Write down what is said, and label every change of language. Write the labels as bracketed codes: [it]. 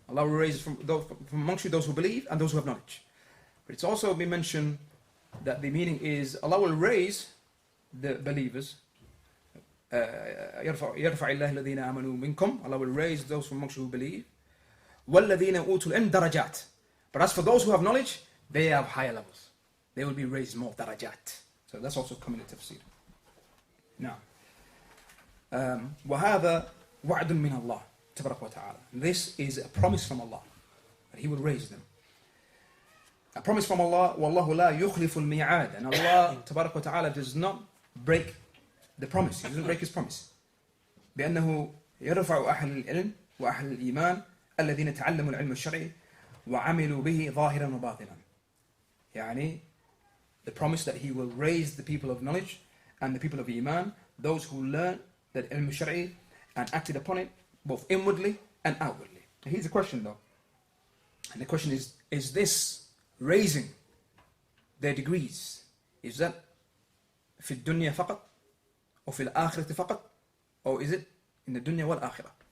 [en] Allah will raise from amongst you those who believe and those who have knowledge. But it's also been mentioned that the meaning is Allah will raise the believers. [ar] يرفع الله الذين آمنوا منكم. [en] Allah will raise those from amongst you who believe. [ar] والذين أوتوا العلم درجات. [en] But as for those who have knowledge, they have higher levels. They will be raised more darajat. So that's also coming in tafsir. [ar] Now, وهذا وعد من الله تبارك وتعالى. [en] This is a promise from Allah that He will raise them. A promise from Allah. [ar] والله لا يخلف الميعاد. [en] And Allah [ar] تبارك وتعالى [en] does not break the promise. He doesn't break His promise. [ar] بأنه يرفع أهل العلم وأهل الإيمان الذين تعلموا العلم الشرعي وعملوا به ظاهرا وباطنا. [en] يعني the promise that He will raise the people of knowledge and the people of Iman, those who learn that ilm al-shar'i and acted upon it both inwardly and outwardly. Now here's a question though. And the question is this raising their degrees, is that [ar] في الدنيا فقط [en] or [ar] في الآخرة فقط, [en] or is it in the [ar] dunya wal akhirah?